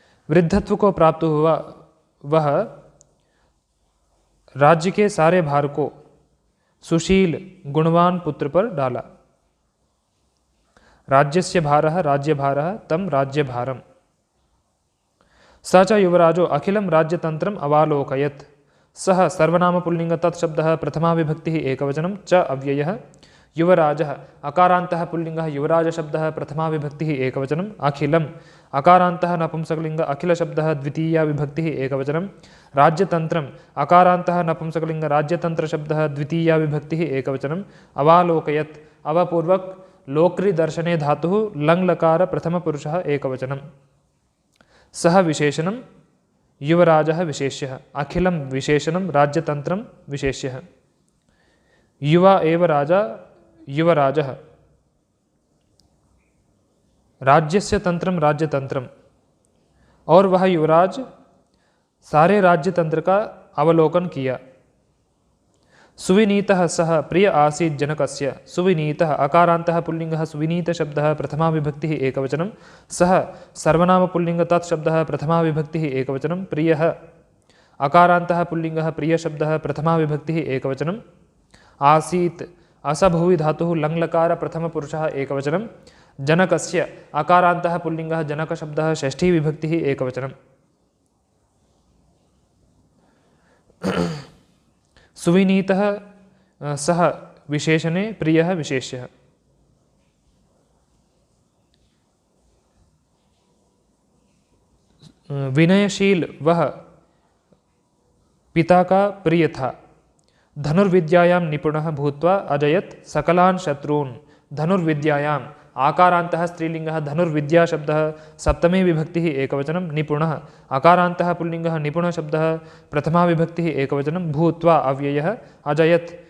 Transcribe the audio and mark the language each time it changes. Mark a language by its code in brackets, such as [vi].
[hi] वृद्धत्व को प्राप्त हुआ वह राज्य के सारे भार को सुशील गुणवान पुत्र पर डाला। [sa] राज्यस्य भारः राज्यभारः तं राज्यभारम्। स च युवराजो अखिलं राज्यतन्त्रम् अवालोकयत्। सः सर्वनाम पुल्लिङ्ग तत् शब्दः प्रथमा विभक्तिः एकवचनं। च अव्ययः युवराजः अकारान्तः पुल्लिङ्गः युवराज शब्दः प्रथमा विभक्तिः एकवचनं। अखिलम् अकारान्तः नपुंसकलिङ्ग अखिल शब्दः द्वितीया विभक्तिः एकवचनं। राज्यतन्त्रम् अकारान्तः नपुंसकलिङ्ग राज्यतन्त्र शब्दः द्वितीया विभक्तिः एकवचनं। अवालोकयत् अवपूर्वक लोक्रि दर्शने धातुः लङ् लकार प्रथमपुरुषः एकवचनं। सः विशेषणं युवराजः विशेष्यः। अखिलं विशेषणं राज्यतन्त्रं विशेष्यः। युवा एव राजा युवराजः। राज्यस्य तंत्रम राज्यतंत्रम [hi] और वह युवराज सारे राज्यतंत्र का अवलोकन किया। [sa] सुविनीतः सः प्रिय आसीत् जनकस्य। सुविनीतः अकारान्तः पुल्लिङ्गः सुविनीत शब्दः प्रथमा विभक्तिः एकवचनं। सः सर्वनाम पुल्लिङ्ग तत् शब्दः प्रथमा विभक्तिः एकवचनं। प्रियः अकारान्तः पुल्लिङ्गः प्रिय शब्दः प्रथमा विभक्तिः एकवचनं। आसीत् असभुवि धातुः लङ् लकार प्रथमपुरुषः एकवचनं। जनकस्य अकारान्तः पुल्लिङ्गः जनक शब्दः षष्ठी विभक्तिः एकवचनं। सुविनीतः सः विशेषणे प्रियः विशेष्यः। [hi] विनयशील वह पिता का प्रिय था। [sa] धनुर्विद्यायां निपुणः भूत्वा अजयत् सकलान् शत्रून्। धनुर्विद्यायां आकारान्तः स्त्रीलिङ्गः धनुर्विद्या शब्दः सप्तमे विभक्तिः एकवचनं। निपुणः अकारान्तः पुल्लिङ्गः निपुण शब्दः प्रथमा विभक्तिः एकवचनं। भूत्वा अव्ययः अजयत्